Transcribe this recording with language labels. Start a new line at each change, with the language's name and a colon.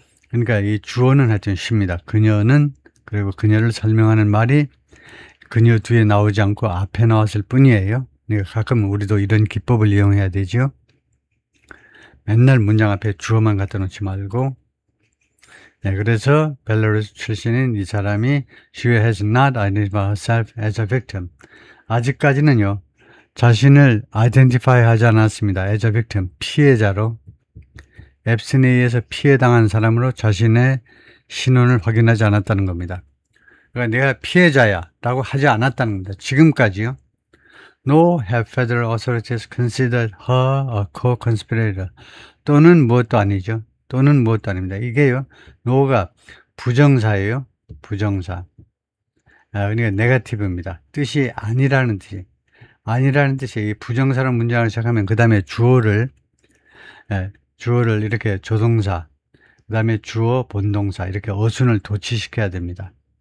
Korean: 그러니까 이 주어는 하여튼 she입니다. 그녀는, 그리고 그녀를 설명하는 말이 그녀 뒤에 나오지 않고 앞에 나왔을 뿐이에요. 그러니까 가끔 우리도 이런 기법을 이용해야 되죠. 맨날 문장 앞에 주어만 갖다 놓지 말고. 그래서 벨라루스 출신인 이 사람이
English: she has not identified herself as a victim.
Korean: 아직까지는요, 자신을 identify 하지 않았습니다.
English: as a victim,
Korean: 피해자로, 앱스틴에 의해서 피해당한 사람으로 자신의 신원을 확인하지 않았다는 겁니다. 그러니까 내가 피해자야 라고 하지 않았다는 겁니다. 지금까지요.
English: No have federal authorities considered her a co-conspirator.
Korean: 또는 무엇도 아니죠. 또는 무엇도 아닙니다. 이게요, no가 부정사예요. 부정사. 그러니까 네거티브입니다. 뜻이 아니라는 뜻이. 아니라는 뜻이, 부정사로 문장을 시작하면 그 다음에 주어를 이렇게 조동사, 그 다음에 주어 본동사, 이렇게 어순을 도치시켜야 됩니다.